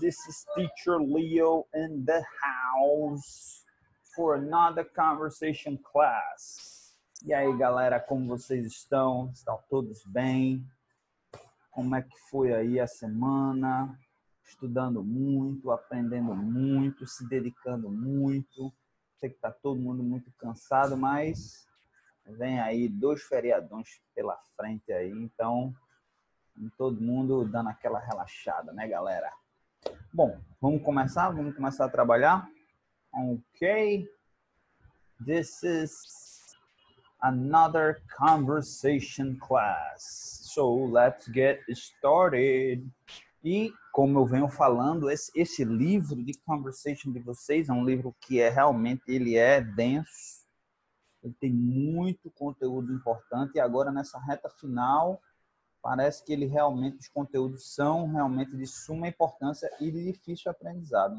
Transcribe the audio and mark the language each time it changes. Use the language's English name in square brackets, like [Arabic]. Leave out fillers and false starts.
[English] This is Teacher Leo in the house for another conversation class. [Portuguese] E aí, galera, como vocês estão? Estão todos bem? Como é que foi aí a semana? Estudando muito, aprendendo muito, se dedicando muito. Sei que está todo mundo muito cansado, mas vem aí 2 feriadões pela frente aí, então todo mundo dando aquela relaxada, né, galera? Bom, vamos começar a trabalhar? Ok. [English] This is another conversation class. So, let's get started. [Portuguese] E, como eu venho falando, esse livro de conversation de vocês é um livro que ele é denso. Ele tem muito conteúdo importante e agora nessa reta final parece que os conteúdos são realmente de suma importância e de difícil aprendizado.